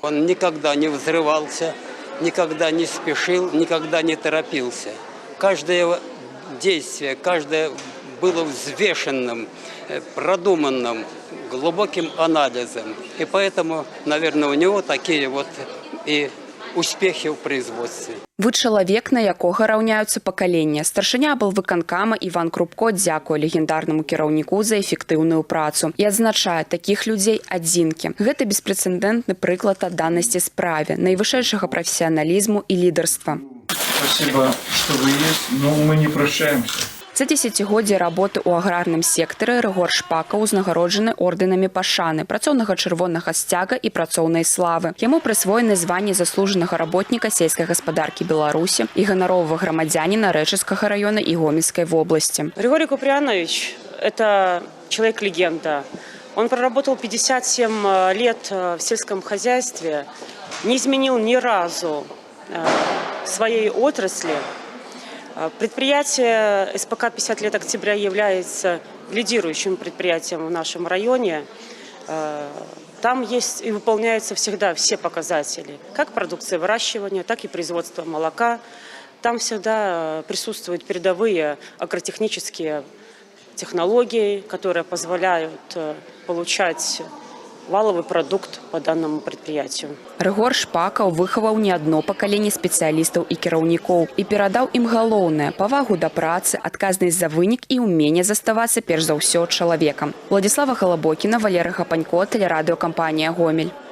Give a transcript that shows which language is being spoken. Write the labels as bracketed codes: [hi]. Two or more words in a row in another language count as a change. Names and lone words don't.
[ru] Он никогда не взрывался, никогда не спешил, никогда не торопился. Каждое действие, каждое было взвешенным, продуманным, глубоким анализом. И поэтому, наверное, у него такие вот и успехи в производстве. [be] Вы чалавек, на якога раўняюцца пакалення. Старшыня аблвыканкама Іван Крупко дзякуе легендарнаму кіраўніку за эфектыўную працу і адзначае такіх людзей адзінкі. Гэта беспрэцэдэнтны прыклад адданасці справе, найвышэйшага прафесіяналізму і лідарства. [ru] Спасибо, что вы есть, но мы не прощаемся. [be] За десятигоддзе работы ў аграрным сектары Рыгор Шпакаў узнагароджаны ордэнамі пашаны, працоўнага чырвонага сцяга і працоўнай славы. Яму прысвоены званні заслужанага работніка сельскай гаспадаркі Беларусі і ганаровага грамадзяніна Рэчыцкага района і Гомельскай вобласці. [ru] Григорий Куприянович – это человек-легенда. Он проработал 57 лет в сельском хозяйстве, не изменил ни разу своей отрасли. Предприятие СПК «50 лет октября» является лидирующим предприятием в нашем районе. Там есть и выполняются всегда все показатели, как продукция выращивания, так и производство молока. Там всегда присутствуют передовые агротехнические технологии, которые позволяют получать валовый продукт по данному предприятию. [be] Рыгор Шпакаў выхаваў не адно пакаленне спецыялістаў і кіраўнікоў і перадаў ім галоўнае – павагу да працы, адказнасць за вынік і ўменне заставацца перш за ўсё чалавекам. Владислава Галабокіна, Валерый Гапанько, тэлерадыёкампанія «Гомель».